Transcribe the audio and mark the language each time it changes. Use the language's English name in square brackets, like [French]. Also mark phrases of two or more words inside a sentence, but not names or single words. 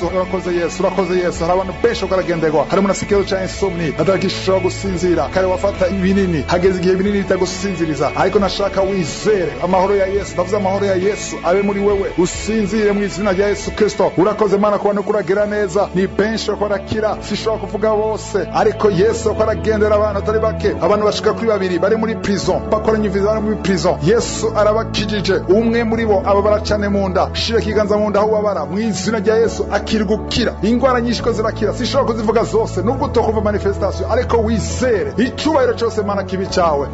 [Rundi] Urakoze Yesu. Hari abantu benshi baragenderwa. Hari umuntu afite ikibazo cya insomni, adagishobora gusinzira, kare wafata ibinini, hageze igihe ibinini bitagusinziriza, ariko nashaka wizere. Amahoro ya Yesu, ndavuze amahoro ya Yesu abe muri wewe, usinzire mu izina rya Yesu Kristo. Urakoze Mana kubona ko uragira neza. Ni benshi bakora kira, sishobora kuvuga bose, ariko Yesu akora agendera abantu atari bake, abantu bashika kuri 2 bari muri prison bakoranye viza bari muri prison. Yesu arabakijije, umwe muri bo ababara cyane mu nda, shira kiganza mu nda aho babara, mu izina rya Yesu akiri gukira. Ingwara nyinshi ko zirakira, sishobora kuzivuga zose nubwo utokumva manifestation, ariko wizere icubahiro cyose Mana kibi cyawe.